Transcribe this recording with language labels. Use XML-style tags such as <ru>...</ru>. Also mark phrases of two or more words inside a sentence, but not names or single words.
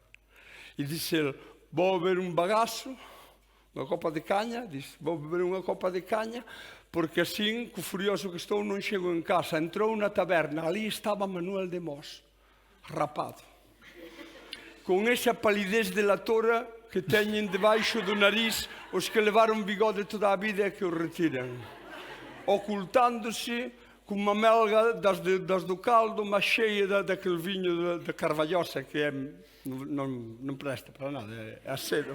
<pt>E disse ele: vou beber um bagaço, uma copa de canha. Disse: vou beber uma copa de canha, porque assim, com o furioso que estou, não chego em casa.</pt> <gl>Entrou na taberna, ali estava Manuel de Mos, rapado, com essa palidez delatora que teñen debaixo do nariz os que levaron bigode toda a vida e que o retiran, ocultándose cunha melga das do caldo máis cheia daquele viño da Carvalhosa, que non presta para nada, é acedo.</gl>